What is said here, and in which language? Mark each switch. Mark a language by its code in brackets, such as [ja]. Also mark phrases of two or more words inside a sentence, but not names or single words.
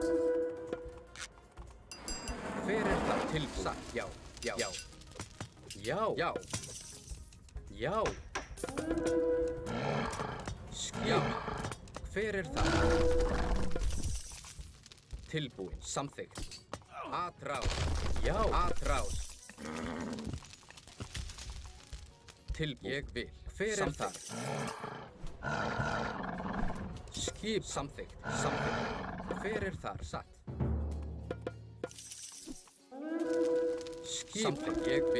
[is] Hver er þar? Tilbúin. Satt. Já. Já. Já. Já. Já. Já. Skip. Hver er þar? Tilbúin. Samþykkt. [pt] Atrás. Já. Atrás. [is] Tilbúin. Ég vil. Hver er þar? Skip. Samþykkt. Samþykkt. Hver er þar? Satt. Skip. Samþykkt. Ég vil.